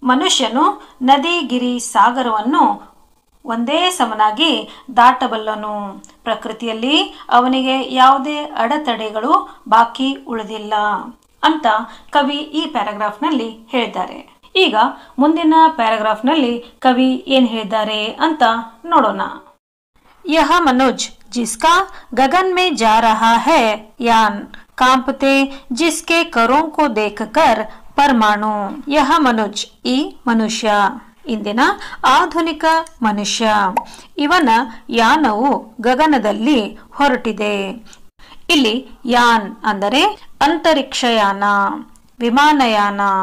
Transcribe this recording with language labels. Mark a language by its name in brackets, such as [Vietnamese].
[Kannada] ಮನುಷ್ಯನು ನದಿ, ಗಿರಿ, ಸಾಗರವನ್ನು ಒಂದೇ ಸಮನಾಗಿ ದಾಟಬಲ್ಲನು. ಪ್ರಕೃತಿಯಲ್ಲಿ ಅವನಿಗೆ ಯಾವುದೇ ಅಡೆತಡೆಗಳು ಬಾಕಿ ಉಳಿದಿಲ್ಲ ಅಂತ ಕವಿ ಈ ಪ್ಯಾರಾಗ್ರಾಫ್ನಲ್ಲಿ ಹೇಳಿದ್ದಾರೆ. ಈಗ ಮುಂದಿನ ಪ್ಯಾರಾಗ್ರಾಫ್ನಲ್ಲಿ ಕವಿ ಏನ್ ಹೇಳಿದ್ದಾರೆ ಅಂತ ನೋಡೋಣ. [Hindi] यह मनुज जिसका गगन में जा रहा है यान कांपते जिसके करों को देखकर परमाणु. यह मनुज [Kannada] ಈ ಮನುಷ್ಯ, ಇಂದಿನ ಆಧುನಿಕ ಮನುಷ್ಯ, ಇವನ ಯಾನವು ಗಗನದಲ್ಲಿ ಹೊರಟಿದೆ. ಇಲ್ಲಿ ಯಾನ್ ಅಂದರೆ ಅಂತರಿಕ್ಷಯಾನ, ವಿಮಾನಯಾನ.